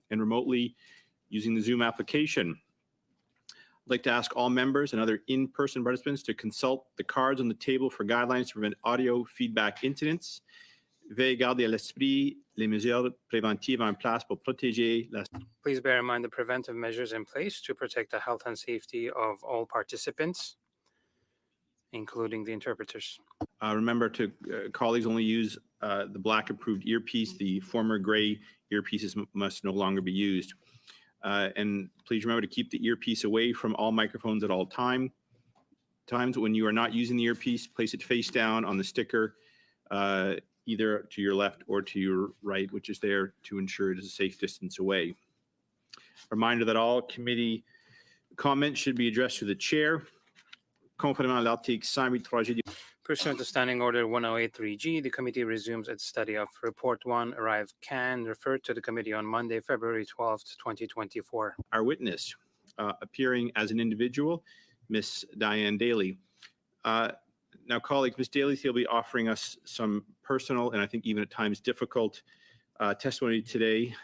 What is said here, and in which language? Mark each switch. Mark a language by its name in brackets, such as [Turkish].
[English] and remotely using the Zoom application. I'd like to ask all members and other in-person participants to consult the cards on the table for guidelines to prevent audio feedback incidents. [French] Veuillez garder à l'esprit les mesures préventives en place pour protéger la... [English] Please bear in mind the preventive measures in place to protect the health and safety of all participants, including the interpreters. Remember to colleagues only use the black approved earpiece. The former gray earpieces must no longer be used. And please remember to keep the earpiece away from all microphones at all times. When you are not using the earpiece, place it face down on the sticker, either to your left or to your right, which is there to ensure it is a safe distance away. Reminder that all committee comments should be addressed to the chair. [French] Conformément à l'article 108.3G. [English] Pursuant to Standing Order 1083G, the committee resumes its study of Report 1, Arrived Can, referred to the committee on Monday, February 12th, 2024. Our witness, appearing as an individual, Ms. Diane Daly. Now, colleagues, Ms. Daly will be offering us some personal and I think even at times difficult testimony today.